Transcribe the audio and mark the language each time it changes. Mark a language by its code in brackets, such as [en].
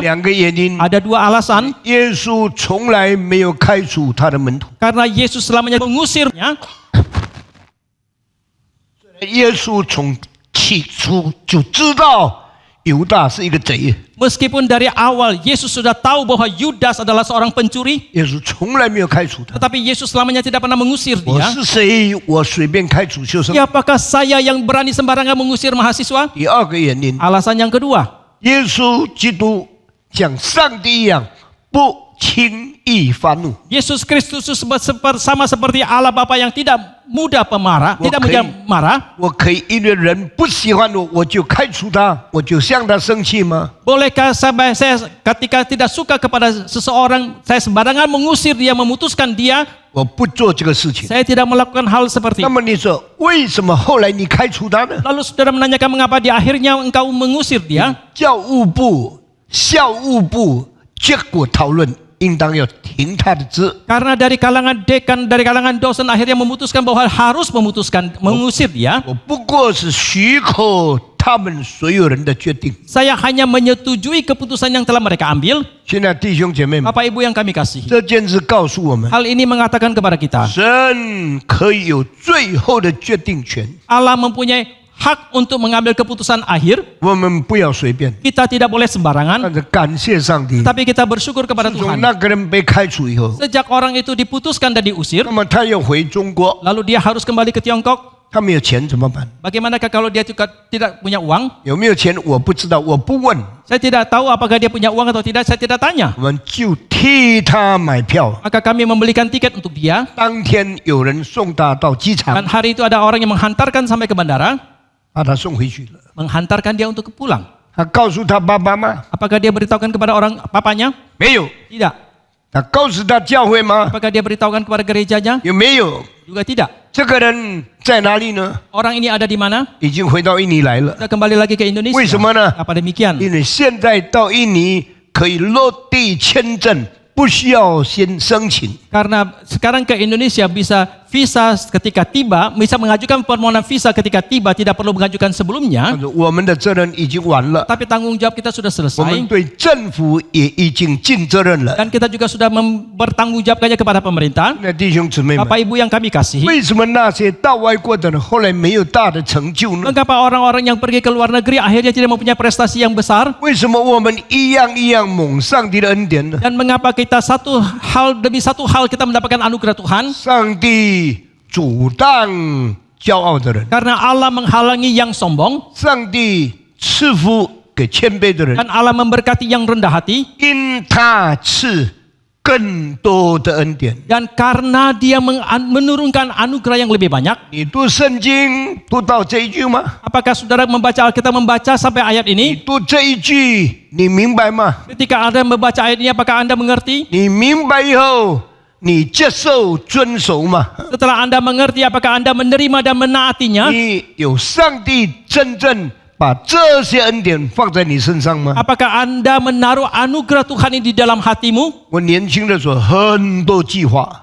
[zh] 两个原因， [id] Ada 2 alasan. [zh] 耶稣从来没有开除他的门徒， [id] Karena Yesus selamanya mengusirnya. [zh] 耶稣从起初就知道犹大是一个贼， [id] Meskipun dari awal Yesus sudah tahu bahwa Yudas adalah seorang pencuri, [zh] 耶稣从来没有开除他。 [id] tetapi Yesus selamanya tidak pernah mengusir [zh] 我 [id] dia. [zh] 是谁？我随便开除学生。 [id] Siapakah saya yang berani sembarangan mengusir mahasiswa? [zh] 第二个原因， [id] Alasan yang kedua, [zh] 耶稣基督像上帝一样，不轻易发怒。 [id] Yesus Kristus sama seperti Allah Bapa yang tidak mudah pemarah, tidak mudah marah. [zh] 我可以因为人不喜欢我，我就开除他，我就向他生气吗？ [id] Bolehkah saya ketika tidak suka kepada seseorang, saya sembarangan mengusir dia, memutuskan dia? [zh] 我不做这个事情。 [id] Saya tidak melakukan hal seperti [zh] 那 [id] itu. [zh] 么你说，为什么后来你开除他呢？ [id] Lalu saudara menanyakan mengapa di akhirnya engkau mengusir dia? [zh] 教务部、校务部结果讨论，应当要停他的职。 [id] Karena dari kalangan dekan, dari kalangan dosen akhirnya memutuskan bahwa harus mengusir dia. [zh] 我不过是许可他们所有人的决定。 [id] Saya hanya menyetujui keputusan yang telah mereka ambil. [zh] 现在弟兄姐妹们， [id] Bapak Ibu yang kami kasih, [zh] 这件事告诉我们， [id] hal ini mengatakan kepada kita, [zh] 神可以有最后的决定权， [id] Allah mempunyai hak untuk mengambil keputusan akhir. [zh] 我们不要随便。 [id] Kita tidak boleh sembarangan, [zh] 但是感谢上帝， [id] tapi kita bersyukur kepada [zh] 从 [id] Tuhan. [zh] 那个人被开除以后， [id] Sejak orang itu diputuskan dan diusir, [zh] 那么他要回中国， [id] lalu dia harus kembali ke Tiongkok. [zh] 他没有钱怎么办？ [id] Bagaimanakah kalau dia juga tidak punya uang? [zh] 有没有钱我不知道，我不问， [id] Saya tidak tahu apakah dia punya uang atau tidak, saya tidak tanya. [zh] 我们就替他买票。 [id] Maka kami membelikan tiket untuk dia. [zh] 当天有人送他到机 [id] Dan [zh] 场， [id] hari itu ada orang yang menghantarkan sampai ke bandara. [zh] 把他送回去了。 [id] menghantarkan dia untuk pulang. [zh] 他告诉他爸爸吗？ [id] Apakah dia beritahukan kepada orang papanya? [zh] 没有。 [id] Tidak. [zh] 他告诉他教会吗？ [id] Apakah dia beritahukan kepada gerejanya? [zh] 有没有？ [id] Juga tidak. [zh] 这个人在哪里呢？ [id] Orang ini ada di mana? [zh] 已经回到印尼来了。 [id] Sudah kembali lagi ke Indonesia. [zh] 为什么呢？ [id] Apa demikian? [zh] 因为现在到印尼可以落地签证，不需要先申请。 [id] Karena sekarang ke Indonesia bisa visa ketika tiba, bisa mengajukan permohonan visa ketika tiba, tidak perlu mengajukan sebelumnya. [zh] 我们的责任已经完了， [id] Tapi tanggung jawab kita sudah [zh] 我们 [id] selesai [zh] 对政府也已经尽责任了。 [id] dan kita juga sudah bertanggung jawabkannya kepada pemerintah. [zh] 那弟兄姊妹们， [id] Bapak Ibu yang kami kasihi, [zh] 为什么那些到外国的人后来没有大的成就呢？ [id] mengapa orang-orang yang pergi ke luar negeri akhirnya tidak mempunyai prestasi yang besar? [zh] 为什么我们一样一样蒙上帝的恩典呢？ [id] Dan mengapa kita satu hal demi satu hal kita mendapatkan anugerah Tuhan? [zh] 上帝阻挡骄傲的人， [id] Karena Allah menghalangi yang sombong [zh] 上帝赐福给谦卑的人， [id] dan Allah memberkati yang rendah hati. [zh] 因他赐更多的恩典。 [id] Dan karena dia menurunkan anugerah yang lebih banyak. [zh] 你读圣经读到这一句吗？ [id] Apakah saudara membaca Alkitab membaca sampai ayat [zh] 你 [id] ini? [zh] 读这一句，你明白吗？ [id] Ketika Anda membaca ayat ini, apakah Anda mengerti? [zh] 你明白以后，你接受遵守吗？ [id] Setelah Anda mengerti, apakah Anda menerima dan menaatinya? [zh] 你有上帝真正把这些恩典放在你身上吗？ [id] Apakah Anda menaruh anugerah Tuhan ini di dalam hatimu? [zh] 我年轻的时候很多计划，